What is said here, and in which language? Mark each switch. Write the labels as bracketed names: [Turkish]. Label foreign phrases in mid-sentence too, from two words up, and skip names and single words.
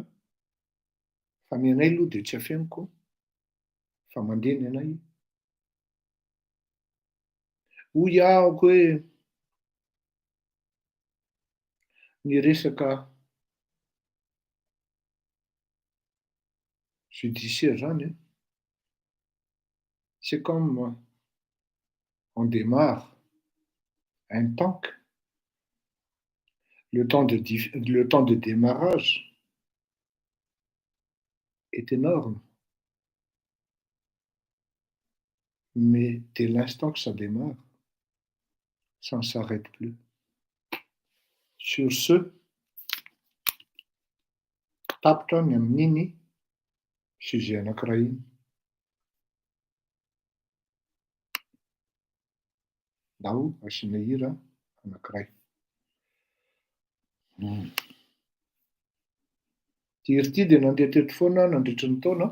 [Malagasy] Fa ny anay aloha dia tsy afeniko, fa mandeha ny anay. Hoy ahako hoe ny resaka judiciaire zany, [French] c'est comme on démarre un tank. Le temps de démarrage est énorme. Mais dès l'instant que ça démarre, ça ne s'arrête plus. Sur ce, [Malagasy] tapitra ny amin'iny sujet anankiray iny. Ndao asiana hira anankiray. Ty hira ty dia nandeha teto foana nandritry ny taona.